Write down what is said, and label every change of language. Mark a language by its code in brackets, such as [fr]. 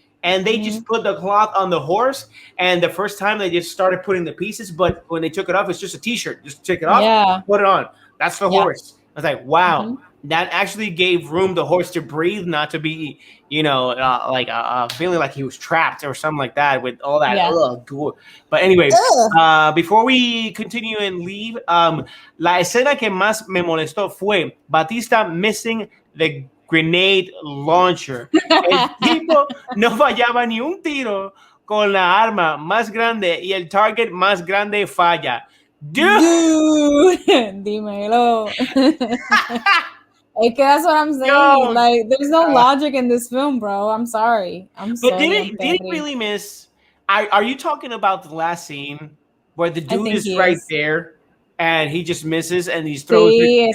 [en] And they just put the cloth on the horse. And the first time they just started putting the pieces, but when they took it off, it's just a t-shirt. Just take it off, put it on. That's the horse. I was like, wow, that actually gave room the horse to breathe, not to be, feeling like he was trapped or something like that with all that. But anyway, before we continue and leave, [es] la escena que más me molestó fue [en] Batista missing the grenade launcher. [es] El tipo no fallaba ni un tiro con la arma más grande y el target más grande falla. [en] Dude, [es] dímelo. [en] Like, that's what I'm saying. Yo, like, there's no logic in this film, bro. I'm sorry. But did he really miss? Are you talking about the last scene where the dude is right there and he just misses and he throws it?